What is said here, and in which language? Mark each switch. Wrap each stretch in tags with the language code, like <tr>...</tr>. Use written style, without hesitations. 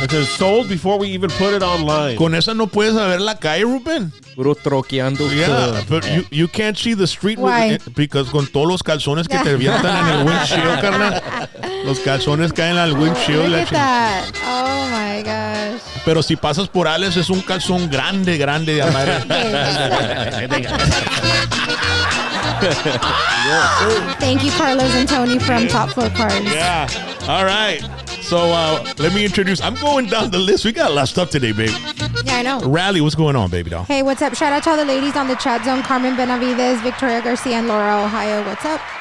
<en>It says sold before we even put it online.</en> <es>Con esa no puedes ver la calle, Ruben. Puro troqueando.</es> <en>Yeah, but you can't see the street Why? because</en> <es>con todos los calzones que te avientan en el windshield, carnal. Los calzones caen al windshield.</es> <en>Look at that. Oh, my gosh.</en> <es>Pero si pasas por Alex es un calzón grande de madre.</es> <en>Thank you, Carlos and Tony from Top Floor Cars. Yeah. All right. So let me introduce. I'm going down the list. We got a lot of stuff today, babe. Yeah, I know. Rally, what's going on, baby doll? Hey, what's up? Shout out to all the ladies on the chat zone. Carmen Benavides, Victoria Garcia, and Laura, Ohio. What's up?</en>